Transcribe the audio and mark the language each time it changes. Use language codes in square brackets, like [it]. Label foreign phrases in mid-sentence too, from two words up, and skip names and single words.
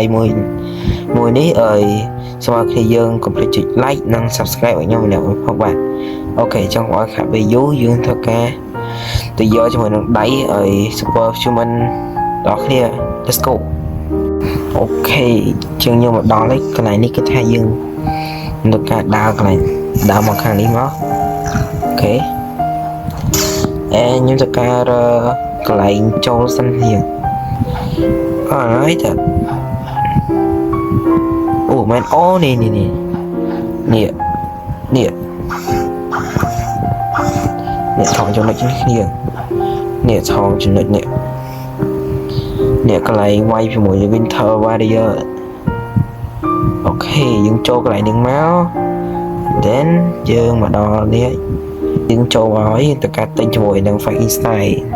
[km] មួយនេះសូមឲ្យគ្នាយើងកុំភ្លេចចុច like និង subscribe ឲ្យខ្ញុំម្នាក់ផងបាទអូខេអញ្ចឹងបើខាត់ពេលយូរយើងត្រូវការទៅយកជាមួយនឹងដៃឲ្យ Super Human ដល់គ្នា [en] Let's go [km] អូខេជាងយើងមកដល់ហើយកន្លែងនេះគឺថាយើងនឹងការដើរកន្លែងដើរមកខាងនេះមកអូខេខ្ញុំត្រូវការកន្លែងចូលសិន [en] here alright [km] អូមែនអូនេះថងចំណុចនេះគ្នានេះថងចំណុចនេះកន្លែងវាយជាមួយ Winter Warrior អូខេយើងចូលកន្លែងនេះមក then យើងមកដល់នេះយើងចូលឲ្យទៅកាត់ទិញជាមួយនឹង Fighting Style